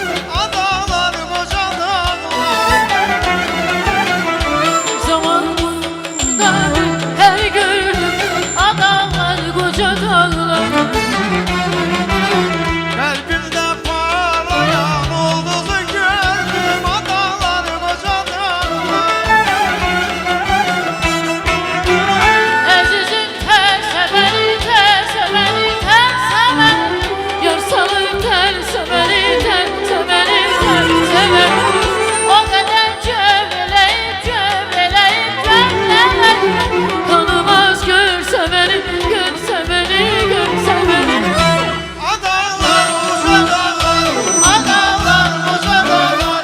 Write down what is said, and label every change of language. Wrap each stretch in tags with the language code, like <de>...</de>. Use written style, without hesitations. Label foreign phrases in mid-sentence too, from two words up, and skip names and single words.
<tr>Adalar koca dağlar. Zamanında her gördüm adamlar koca dağlar. Kalbimde parlayan yıldızı gördüm. Adalar koca dağlar.</tr> <az>Əzizim tərsə məni, tərsə məni, tərsə məni. Yarsalım tərsə məni, tərsə məni, tərsə məni. O qədər gövrələyib, gövrələyib, gövrələyib. Tanımaz görsə məni, görsə məni, görsə məni.</az> <tr>Adalar koca dağlar. Adalar koca dağlar.</tr>